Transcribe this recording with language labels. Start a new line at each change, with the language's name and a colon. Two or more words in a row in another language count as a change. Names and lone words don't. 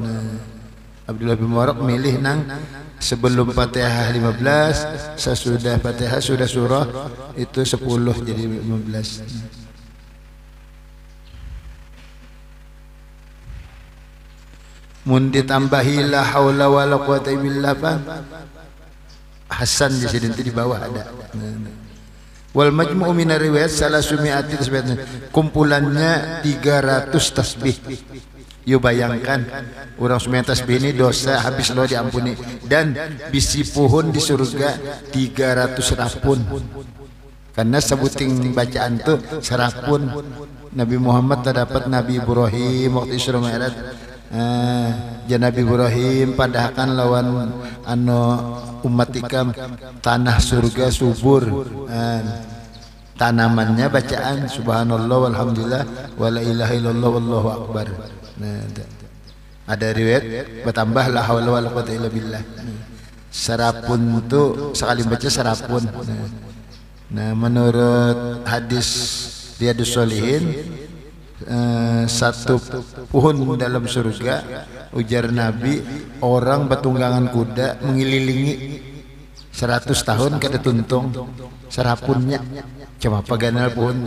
Banjar: Nah, Abdullah bin Mubarak milih nang sebelum Fatihah 15, sesudah Fatihah sudah surah itu 10 jadi 15. Mun ditambahi
Arabic: لا حول ولا قوة إلا بالله,
Banjar: Hasan di sini di bawah ada.
Arabic: والمجموع من رواية ثلاثمائة تسبيح,
Banjar: kumpulannya 300 tasbih. Yo bayangkan orang semua tasbih ini dosa habis lo diampuni, dan bisi pohon di surga 300 rapun. Karena sebuting bacaan tuh serapun. Nabi Muhammad terdapat Nabi Ibrahim waktu Isra Mi'raj. Nabi Ibrahim padahkan lawan umat ikam tanah surga subur, tanamannya bacaan
Arabic: سبحان الله والحمد لله ولا إله إلا الله والله أكبر.
Banjar: Nah, ada riwayat bertambah
Arabic: لا حول ولا قوة إلا بالله.
Banjar: Serapun itu sekali baca serapun. Nah, menurut hadis Riyadhus Shalihin, satu pohon dalam surga, ujar Nabi, orang bertunggangan kuda mengelilingi 100 tahun kada tuntung serapunnya, cuma paganal pohonnya.